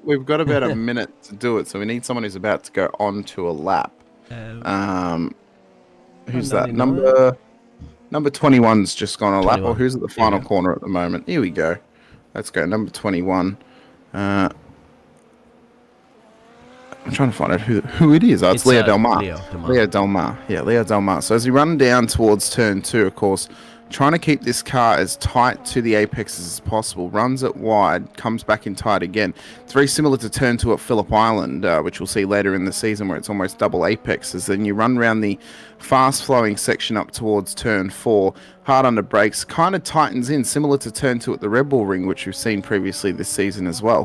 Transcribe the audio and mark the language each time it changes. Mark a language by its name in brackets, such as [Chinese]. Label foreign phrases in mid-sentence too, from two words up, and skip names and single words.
[English] We've got about a minute to do it, so we need someone who's about to go onto a lap. Who's that? Number 21's just gone on a lap, or who's at the final corner at the moment? Here we go. Let's go. Number 21. I'm trying to find out who it is. Oh, it's Leo Del Mar. Leo Del Mar. Yeah, Leo Del Mar. So as he runs down towards turn 2, of course, trying to keep this car as tight to the apexes as possible, runs it wide, comes back in tight again. It's very similar to turn 2 at Phillip Island, which we'll see later in the season, where it's almost double apexes. Then you run around the fast-flowing section up towards turn 4, hard under brakes, kind of tightens in, similar to turn 2 at the Red Bull Ring, which we've seen previously this season as well.